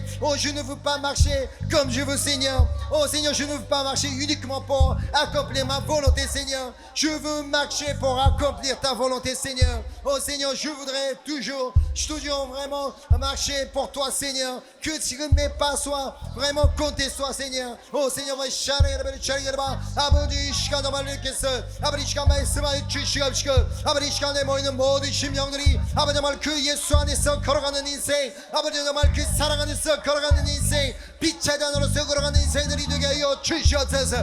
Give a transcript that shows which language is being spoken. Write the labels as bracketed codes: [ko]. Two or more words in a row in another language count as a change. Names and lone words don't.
[fr] Oh, je ne veux pas marcher comme je veux, Seigneur. Oh, Seigneur, je ne veux pas marcher uniquement pour accomplir ma volonté, Seigneur. Je veux marcher pour accomplir ta volonté, Seigneur. Oh, Seigneur, je voudrais toujours vraiment marcher pour toi, Seigneur. Que mes pas soient vraiment comptés, soit, Seigneur. Oh, Seigneur, [ko] 아버지 시간에 모이는 모든 심령들이 아버지 정말 그 예수 안에서 걸어가는 인생, 아버지 정말 그 사랑 안에서 걸어가는 인생, 빛의 잔으로서 걸어가는 인생들이 되게 하여 주시옵소서.